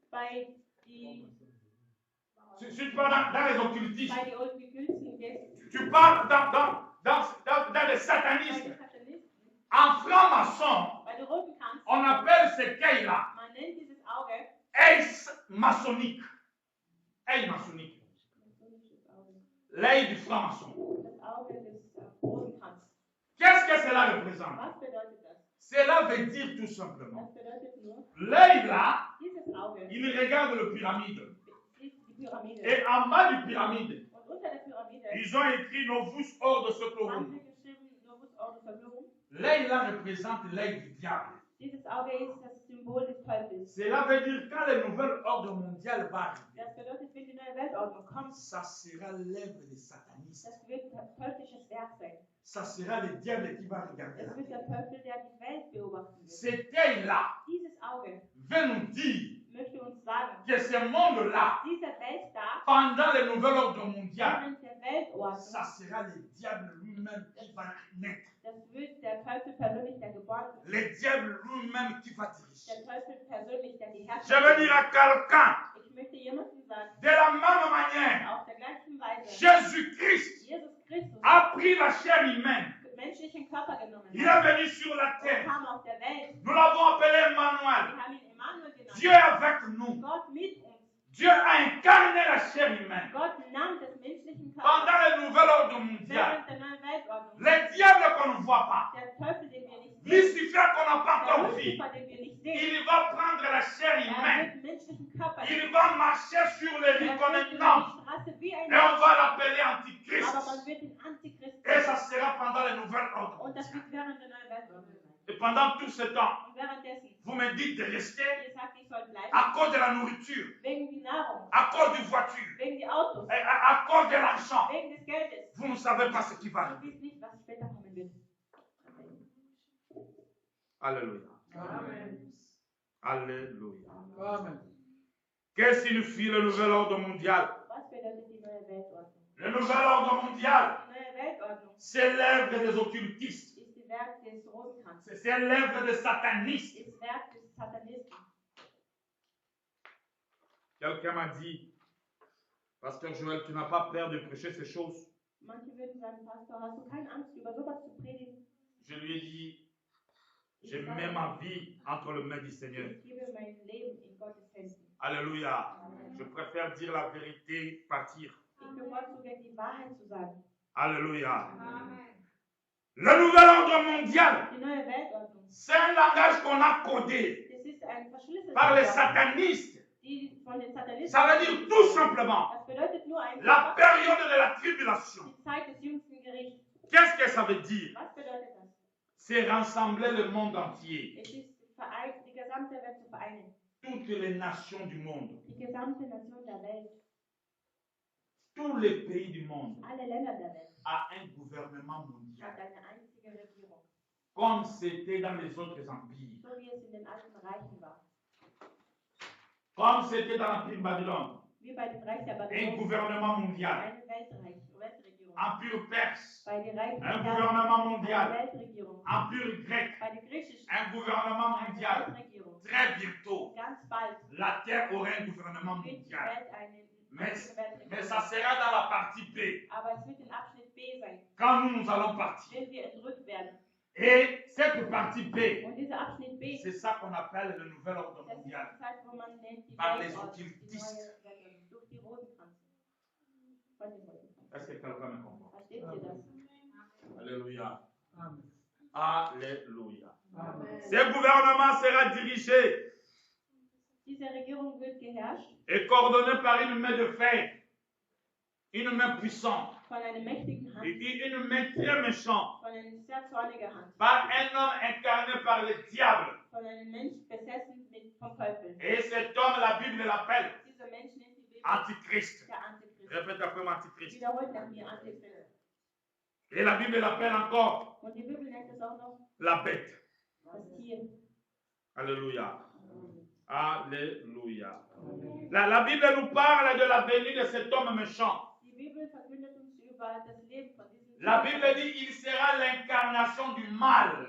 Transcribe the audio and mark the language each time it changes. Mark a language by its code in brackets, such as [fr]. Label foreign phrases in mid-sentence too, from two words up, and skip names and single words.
[de] wenn du bei die [fr] Si tu pars dans les occultistes, [de] bei den Okkulten gehst, [fr] tu pars dans les [de] bei [fr] satanistes, [de] den Satanisten, [fr] en franc-maçon, [de] bei den Rotenkranz, [fr] on appelle ce quai-là [de] man nennt dieses Auge [fr] œil maçonnique. Œil maçonnique. [de] masonisches Auge. [fr] L'œil du franc-maçon. [de] Das Auge des Rosenkranz. [fr] Qu'est-ce que cela représente? [de] Was bedeutet das? [fr] Cela veut dire tout simplement, [de] Das bedeutet nur, [fr] l'œil là, [de] dieses Auge [fr] il regarde le pyramide. [de] sieht die Pyramide. [fr] Et en bas du pyramide, [de] Und unter der Pyramide [fr] ils ont écrit Novus Ordo [de] haben Seclorum. sie geschrieben, Novus Ordo Seclorum. [fr] L'œil là représente l'œil du diable. [de] Dieses Auge ist das Symbol des Teufels. [fr] Cela veut dire quand le nouvel ordre mondial va arriver, [de] Das bedeutet, wenn die neue Weltordnung kommt, [fr] ça sera l'œuvre des satanistes. [de] das wird teuflisches Werk sein. [fr] Ça sera le diable qui va regarder. [de] Es wird der Teufel, der die Welt beobachten wird. [fr] Cet œil-là [de] Dieses Auge [fr] veut nous dire [de] möchte uns sagen, [fr] que ce monde-là, [de] dieser Weltstaat [fr] pendant le nouvel ordre mondial, [de] während der Weltordnung, [fr] ça sera le diable lui-même qui va naître. [de] das wird der Teufel persönlich, der geboren wird. [fr] Le diable lui-même qui va diriger. [de] Der Teufel persönlich, der die [fr] Je [de] Herrschaft [fr] veux dire à quelqu'un, [de] Ich möchte jemandem sagen, [fr] de la même manière, [de] auf der gleichen Weise, [fr] Jésus-Christ [de] Jesus Christus [fr] a pris la chair humaine. [de] menschlichen Körper genommen [fr] Il [de] hat [fr] est venu sur la [de] und [fr] terre. [de] kam auf der Welt. [fr] Nous l'avons appelé [de] Wir [fr] Emmanuel. [de] haben ihn Emmanuel genannt. [fr] Dieu est avec nous. [de] Gott mit uns. [fr] Dieu a incarné la chair humaine. [de] Gott nahm des menschlichen [fr] Pendant [de] Körper [fr] le nouvel ordre mondial, [de] während der neuen Weltordnung. [fr] le diable qu'on ne voit pas, [de] Der Teufel, den wir nicht sehen, [fr] Lucifer qu'on n'a pas [de] der [fr] encore vu, [de] Lucifer, den wir nicht sehen, [fr] il va prendre la chair [de] er [fr] humaine. [de] wird menschlichen Körper [fr] Il [de] nehmen. [fr] va marcher sur les rues [de] Er [fr] comme [de] wird [fr] un [de] über [fr] homme. [de] die Straße wie ein [fr] Et on [de] Mensch, [fr] va l'appeler [de] aber [fr] Antichrist. [de] man wird ihn Antichrist [fr] Et ça [de] nennen. [fr] sera pendant le nouvel ordre [de] Und das [fr] mondial. [de] wird während der neuen Weltordnung sein. [fr] Et pendant tout ce temps, [de] Und währenddessen, [fr] vous me dites de rester [de] ihr sagt, ich soll bleiben, [fr] à cause de la nourriture, [de] wegen die Nahrung, [fr] à cause du voiture, [de] wegen die Autos, [fr] et à cause de l'argent. [de] wegen des Geldes. [fr] Vous ne savez pas ce qui va [de] Du [fr] arriver. [de] weißt nicht, was später kommen wird. [fr] Alléluia. [de] Amen. [fr] Alléluia. [de] Amen. [fr] Que signifie le nouvel ordre mondial? [de] Was bedeutet die neue Weltordnung? [fr] Le nouvel ordre mondial, [de] Die neue Weltordnung [fr] c'est l'œuvre des occultistes. [de] ist die Werk des Rosenkranzes, [fr] C'est l'œuvre des satanistes. [de] ist Werk des Satanisten. [fr] Quelqu'un m'a dit, Pasteur Joël, tu n'as pas peur de prêcher ces choses? [de] Manche würden sagen, Pastor, hast du keine Angst, über sowas zu predigen? [fr] Je lui ai dit, je mets ma vie entre les mains du Seigneur. [de] Ich gebe mein Leben in Gottes Händen. [fr] Alléluia. Je préfère dire la vérité, partir. [de] Ich bevorzuge, die Wahrheit zu sagen. [fr] Alléluia. Le nouvel ordre mondial, [de] Die neue Weltordnung, [fr] c'est un langage qu'on a codé [de] das ist ein verschlüsseltes [fr] par les [de] Wort, [fr] satanistes. [de] die von den Satanisten. [fr] Ça veut dire tout simplement [de] Das bedeutet nur ein [fr] la période de la tribulation. [de] die Zeit des jüngsten Gerichts. [fr] Qu'est-ce que ça veut dire? [de] Was bedeutet das? [fr] C'est rassembler le monde entier, [de] Es ist die gesamte Welt zu vereinen. [fr] toutes les nations du monde, [de] Die gesamte Nation der Welt, [fr] tous les pays du monde, [de] alle Länder der Welt, [fr] à un gouvernement mondial, [de] hat eine einzige Regierung. [fr] comme c'était dans les autres empires, [de] So wie es in den alten Reichen war. [fr] comme c'était dans l'Empire Babylone, [de] Wie bei dem Reich der [fr] un [de] Babylon. [fr] gouvernement mondial, [de] Eine Weltregierung. [fr] Empire perse, [de] Bei den Reichen [fr] un [de] der [fr] gouvernement [de] eine [fr] mondial, [de] Weltregierung. [fr] Empire grec, [de] Bei den Griechischen [fr] un gouvernement [de] eine [fr] mondial. [de] Weltregierung. [fr] Très bientôt, [de] Ganz bald [fr] la terre aura un gouvernement [de] wird die [fr] mondial. [de] Welt eine [fr] Mais [de] Weltregierung. [fr] ça sera dans la partie B, [de] Aber es wird in Abschnitt B sein, [fr] quand nous allons partir. [de] wenn wir entrückt werden. [fr] Et cette partie B, [de] Und dieser Abschnitt B, [fr] c'est ça qu'on appelle le nouvel ordre [de] das ist die [fr] mondial. [de] Zeit, wo man nennt die [fr] Par les [de] Weltordnung, die [fr] Okkultistes. [de] neue Weltordnung, durch die Rosenkranze. Von den Rosenkranzen. [fr] Est-ce que quelqu'un me comprend? [de] Versteht ihr das? [fr] Alléluia. [de] Amen. [fr] Alléluia. [de] Amen. [fr] Ce gouvernement sera dirigé [de] Diese Regierung wird geherrscht [fr] et coordonné par une main de fer, une main puissante, [de] von einer mächtigen Hand, [fr] et une main très méchante, [de] von einer sehr zornigen Hand, [fr] par un homme incarné par le diable. [de] von einem Mensch besessen vom Teufel. [fr] Et cet homme, la Bible l'appelle [de] Dieser Mensch nennt die Bibel [fr] Antichrist. [de] der Antichrist. [fr] Répète après moi, Antichrist. [de] Wiederholt nach mir Antichrist. [fr] Et la Bible l'appelle encore [de] Und die Bibel nennt es auch noch [fr] la bête. [de] das Tier. [fr] Alléluia. Alléluia. La Bible nous parle de la venue de cet homme méchant. [de] Die Bibel verkündet uns über das Leben von diesem [fr] La [de] Tier. [fr] Bible dit il sera l'incarnation du mal.